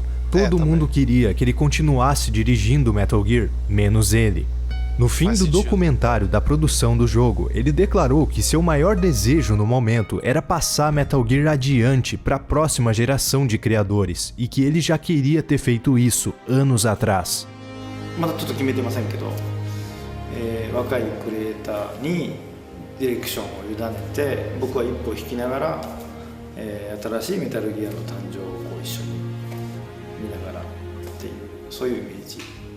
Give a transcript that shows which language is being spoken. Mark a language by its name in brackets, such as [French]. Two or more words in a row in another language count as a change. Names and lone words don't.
[Portuguese] Todo mundo queria que ele continuasse dirigindo Metal Gear, menos ele. No fim do documentário da produção do jogo, ele declarou que seu maior desejo no momento era passar Metal Gear adiante para a próxima geração de criadores, e que ele já queria ter feito isso anos atrás. [Japanese] まだちょっと決めてませんけど、若いクリエイターにディレクションを委ねて、僕は一歩引きながら、新しいメタルギアの誕生をこう一緒に見ながらっていうそういうイメージ。